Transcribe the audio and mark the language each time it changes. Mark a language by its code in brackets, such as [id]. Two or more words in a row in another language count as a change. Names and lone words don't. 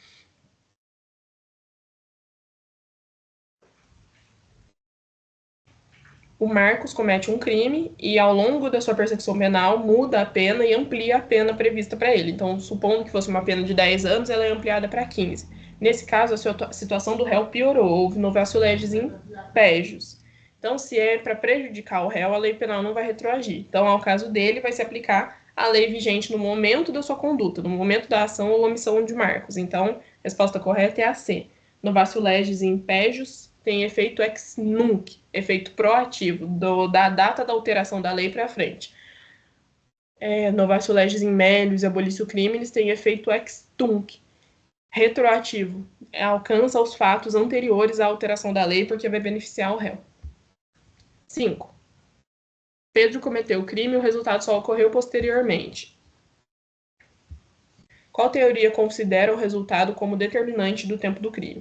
[pt] O Marcos comete um crime e, ao longo da sua persecução penal, muda a pena e amplia a pena prevista para ele. Então, supondo que fosse uma pena de 10 anos, ela é ampliada para 15. Nesse caso, a situação do réu piorou, houve [la] novatio legis impégios. [pt] Então, se é para prejudicar o réu, a lei penal não vai retroagir. Então, ao caso dele, vai se aplicar a lei vigente no momento da sua conduta, no momento da ação ou omissão de Marcos. Então, a resposta correta é a C. [la] Novatio legis impégios [pt] tem efeito [la] ex nunc, [pt] efeito proativo, da data da alteração da lei para frente. [la] Novatio legis in melius e abolitio criminis [pt] tem efeito [la] ex tunc, retroativo, [pt] alcança os fatos anteriores à alteração da lei porque vai beneficiar o réu. 5. Pedro cometeu o crime e o resultado só ocorreu posteriormente. Qual teoria considera o resultado como determinante do tempo do crime?